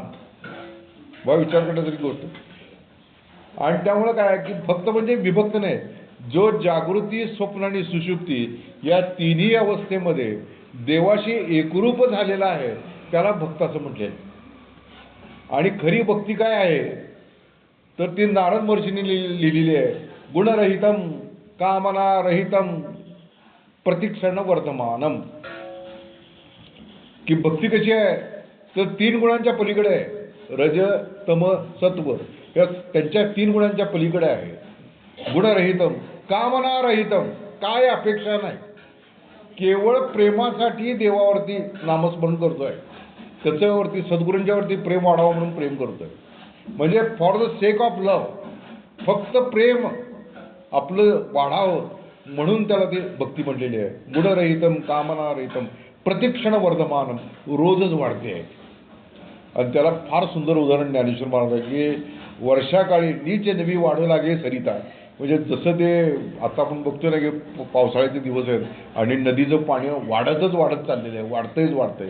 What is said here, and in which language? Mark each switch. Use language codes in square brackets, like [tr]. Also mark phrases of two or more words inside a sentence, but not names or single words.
[mr] वा विचार करण्यासारखी गोष्ट. आणि त्यामुळे काय की भक्त म्हणजे विभक्त नाही, जो जागृती स्वप्न आणि सुषुप्ती या तिन्ही अवस्थेमध्ये देवाशी एकरूप झालेला आहे त्याला भक्त असं म्हटले. आणि खरी भक्ती काय आहे तर ती नारद महर्षींनी लिहिलेली आहे. [sa] गुणरहितम कामना रहितम प्रतिक्षण वर्तमानम. [mr] की भक्ती कशी आहे तर 3 गुणांच्या पलीकडे आहे. रज तम सत्व या त्यांच्या 3 गुणांच्या पलीकडे आहे. [sa] गुणरहितम, कामना रहितम, [mr] काय अपेक्षा नाही, केवळ प्रेमासाठी देवावरती नामस्मरण करतोय, त्याच्यावरती सद्गुरूंच्यावरती प्रेम वाढावं म्हणून प्रेम करतोय. म्हणजे [en] for the sake of love, [mr] फक्त प्रेम आपलं वाढावं म्हणून त्याला ते भक्ती म्हटलेली आहे. [sa] गुणरहितम कामना रहितम प्रतिक्षण वर्धमान, [mr] रोजच वाढते आहे. आणि त्याला फार सुंदर उदाहरण ज्ञानेश्वर महाराज की वर्षाकाळी नीच नवी वाढू लागे सरिता. म्हणजे जसं ते आता आपण बघतो ना की पावसाळ्याचे दिवस आहेत आणि नदीचं पाणी वाढतच वाढत चाललेलं आहे, वाढतंय.